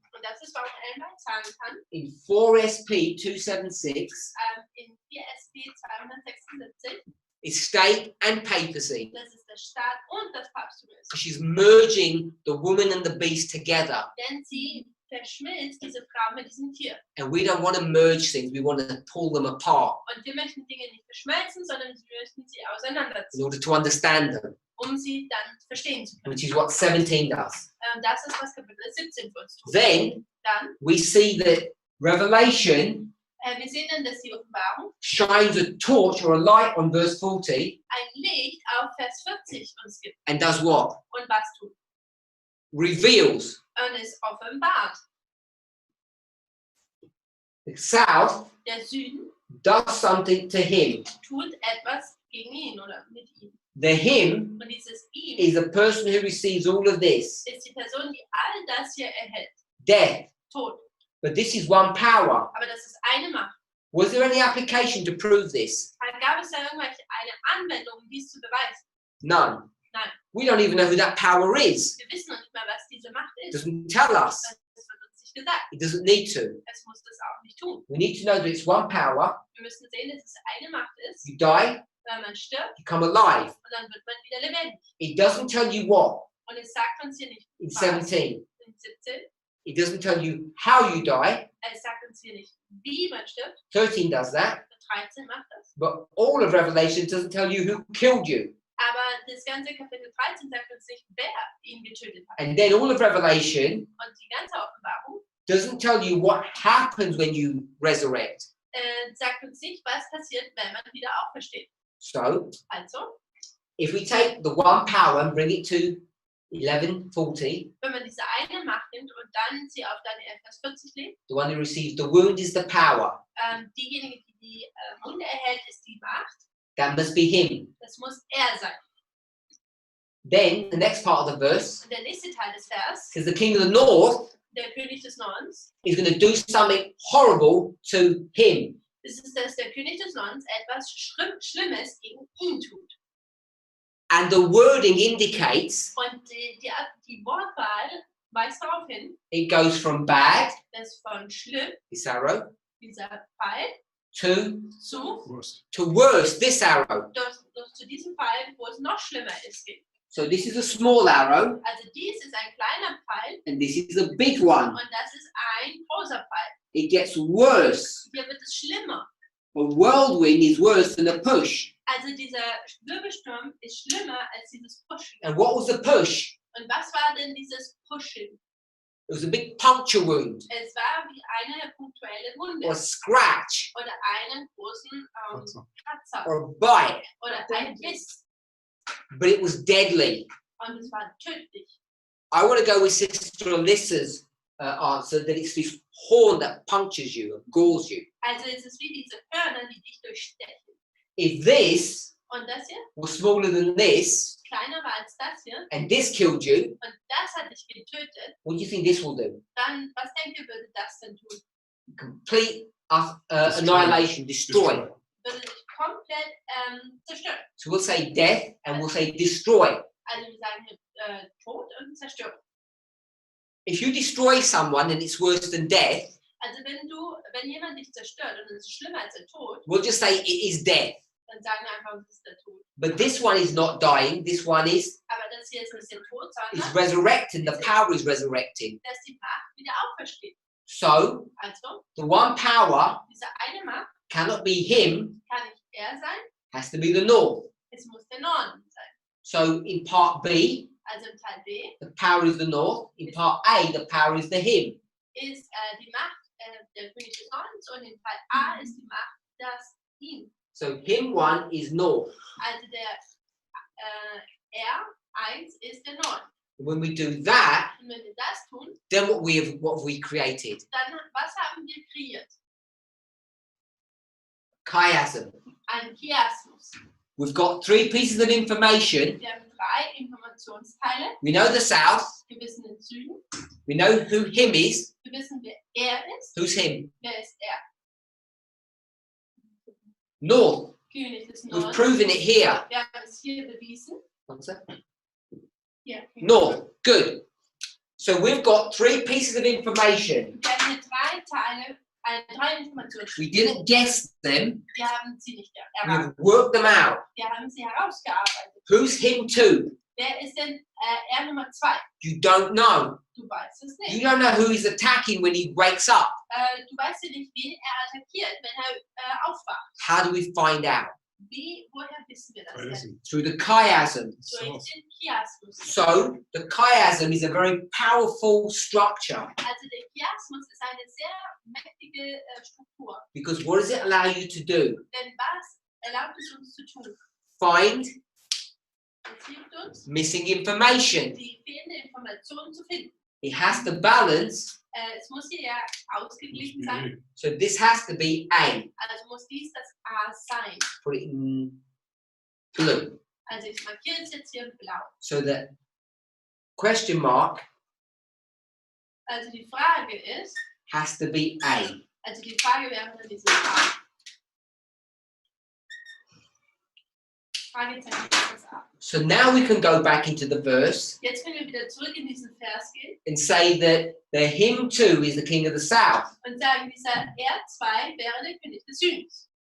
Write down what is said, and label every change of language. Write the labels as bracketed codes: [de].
[de] Und das ist, warum Ellen White sagen kann, in 4SP 276, in 4 SP 276, [en] it's state and papacy. [de] dass es der Staat und das Papsttum ist. [en] She's merging the woman and the beast together. [de] Denn sie verschmilzt diese Frau mit diesem Tier. [en] And we don't want to merge things, we want to pull them apart [de] Und wir möchten Dinge nicht verschmelzen, sondern wir möchten sie [en] in [de] auseinanderziehen, [en] order to understand them, [de] um sie dann verstehen zu können. [en] which is what 17 does. [de] Das ist, was Kapitel 17 für uns tut. [en] Then [de] Dann, [en] we see that Revelation [de] wir sehen dann, dass die Offenbarung [en] shines a torch or a light on verse 40 [de] ein Licht auf Vers 40 uns gibt. [en] and does what? [de] Und was tut? [en] Reveals. [de] Und es offenbart. [en] The south [de] Der Süden [en] does something to him. [de] tut etwas gegen ihn oder mit ihm. [en] The him [de] Und dieses ihm [en] is the person who receives all of this. [de] ist die Person, die all das hier erhält. [en] Death. [de] Tod. [en] But this is one power. [de] Aber das ist eine Macht. [en] Was there any application to prove this? [de] Gab es da eine Anwendung, um dies zu beweisen? [en] None. [de] Nein. [en] We don't even know who that power is. [de] Wir wissen noch nicht mal, was diese Macht [en] It [de] ist. [en] doesn't tell us. [de] Das wird uns nicht gesagt. [en] It doesn't need to. [de] Es muss das auch nicht tun. [en] We need to know that it's one power. [de] Wir müssen sehen, dass es eine Macht ist. [en] You die, [de] Wenn man stirbt [en] you come alive. [de] und dann wird man wieder lebendig. [en] It doesn't tell you what [de] Und es sagt uns hier nicht [en] in [de] was. [en] 17. [de] In 17. [en] It doesn't tell you how you die. [de] Es sagt uns hier nicht, wie man stirbt. [en] 13 does that. [de] 13 macht das. [en] But all of Revelation doesn't tell you who killed you. [de] Aber das ganze Kapitel 13 sagt uns nicht, wer ihn getötet hat. [en] And then all of Revelation [de] Und die ganze Offenbarung [en] doesn't tell you what happens when you resurrect. [de] sagt uns nicht, was passiert, wenn man wieder aufersteht. [en] So, [de] Also, [en] if we take the one power and bring it to 11:40, [de] wenn man diese eine Macht nimmt und dann sie auf Daniel Vers 40 legt, [en] the one who receives the wound is the power. [de] diejenige, die die Wunde erhält, ist die Macht. [en] That must be him. [de] Das muss er sein. [en] Then the next part of the verse [de] Und der nächste Teil des Vers, [en] says the king of the north [de] der König des Nordens, [en] is going to do something horrible to him. [de] ist es, dass der König des Nordens etwas Schlimmes gegen ihn tut. [en] And the wording indicates [de] Und die Wortwahl weist darauf hin, [en] it goes from bad, [de] dass von schlimm, [en] this arrow, [de] dieser Pfeil, [en] to Worst. worse, this arrow. [de] durch zu diesem Pfeil, wo es noch schlimmer ist. Geht. [en] So this is a small arrow, [de] Also dies ist ein kleiner Pfeil [en] and this is a big one. [de] und das ist ein großer Pfeil. [en] It gets worse. [de] Hier wird es schlimmer. [en] A whirlwind is worse than a push. [de] Also dieser Wirbelsturm ist schlimmer als dieses Pushen. [en] And what was the push? [de] Und was war denn dieses Pushen? [en] It was a big puncture wound, [de] Es war wie eine punktuelle Wunde [en] or a scratch, [de] oder einen großen Kratzer [en] or a bite, [de] oder ein Biss. [en] but it was deadly. [de] Und es war tödlich. [en] I want to go with Sister Alyssa's answer that it's this horn that punctures you and gores you. [de] Also es ist wie diese Hörner, die dich durchstechen. [en] If this [de] Und das hier [en] was smaller than this, [de] kleiner war als das hier [en] and this killed you, [de] und das hat dich getötet, [en] what do you think this will do? [de] dann was denkt ihr, würde das denn tun? [en] Complete annihilation, destroy. [de] Würde dich komplett zerstören. [en] So we'll say death and we'll say destroy. [de] Also wir sagen hier Tod und Zerstörung. [en] If you destroy someone and it's worse than death, [de] Also wenn jemand dich zerstört und es ist schlimmer als der Tod, [en] we'll just say it is death. [de] dann sagen wir einfach, es ist der Tod. [en] But this one is not dying, this one is [de] Aber das hier ist nicht der Tod, [en] is [de] sondern [en] resurrecting, the power is resurrecting. [de] dass die Macht wieder aufersteht. [en] So [de] Also [en] the one power [de] diese eine Macht [en] cannot be him, [de] kann nicht er sein, [en] has to be the north. [de] es muss der Norden sein. [en] So in part B, [de] Also im Teil B [en] the power is the north. In part A, the power is the him. [de] ist die Macht der König des Nordens und im Teil A ist die Macht das ihn. [en] So him one is north. [de] Also der R1 ist der Norden. [en] When we do that, [de] Und wenn wir das tun, [en] then what have we created? [de] dann was haben wir kreiert? [en] Chiasm. [de] Ein Chiasmus. [en] We've got three pieces of information. [de] Wir haben 3 Informationsteile. [en] We know the south. [de] Wir wissen den Süden. [en] We know who him is. [de] Wir wissen, wer er ist. [en] Who's him? [de] Wer ist er? [en] North. [de] König des [en] We've [de] Nordens. [en] proven it here. [de] Wir haben es hier bewiesen. [en] One sec. [de] Hier. [en] North. Good. So we've got three pieces of information. [de] Wir haben hier 3 Teile, 3 Informationen. [en] We didn't guess them. [de] Wir haben sie nicht erraten. [en] We've worked them out. [de] Wir haben sie herausgearbeitet. [en] Who's him two? [de] Wer ist denn R Nummer 2? [en] You don't know. [de] Du weißt es [en] You [de] nicht. [en] don't know who he's attacking when he wakes up. [de] Du weißt ja nicht, wen er attackiert, wenn er aufwacht. [en] How do we find out? [de] Woher wissen wir das denn? [en] Chiasm. Through the chiasm. [de] Durch den Chiasmus. [en] So the chiasm is a very powerful structure [de] Also der Chiasmus ist eine sehr mächtige Struktur. [en] because what does it allow you to do? [de] Denn was erlaubt es uns zu tun? [en] Find [de] Es hilft uns, [en] missing information. [de] die fehlende Information zu finden. [en] It has to balance. [de] Es muss hier ja ausgeglichen sein. [en] So this has to be A. [de] Also muss dies das A sein. [en] Put it in blue. [de] Also ich markiere es jetzt hier in blau. [en] So that question mark [de] Also die Frage ist, [en] has to be A. [de] also die Frage wäre dann dieses A. Fragezeichen ist das A. [en] So now we can go back into the verse [de] Jetzt können wir wieder zurück in diesen Vers gehen [en] and say that the him too is the king of the south. [de] und sagen, dieser R2 wäre der König des Südens.